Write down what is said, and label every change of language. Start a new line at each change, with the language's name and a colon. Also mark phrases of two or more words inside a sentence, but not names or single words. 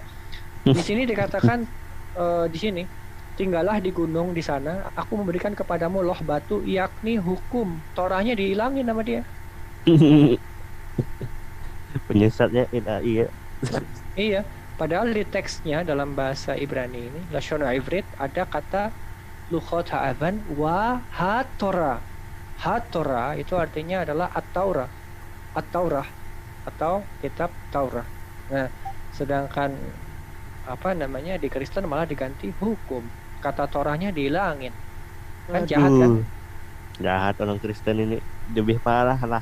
Indonesian: Di sini dikatakan di sini, tinggallah di gunung di sana, aku memberikan kepadamu loh batu, yakni hukum. Torahnya dihilangin sama dia. Penyesatnya LAI ya. Iya, padahal di teksnya dalam bahasa Ibrani ini,
Hebrew: לשון עברית,
Indonesian: ada kata
Hebrew: לוחות האבן והתורה.
Indonesian: Ha-Torah itu artinya adalah at-Taurah. At-Taurah atau kitab Taurah. Nah, sedangkan apa namanya di Kristen malah diganti hukum. kata Torahnya dihilangin. Kan jahat kan? Jahat orang Kristen ini, lebih parah lah.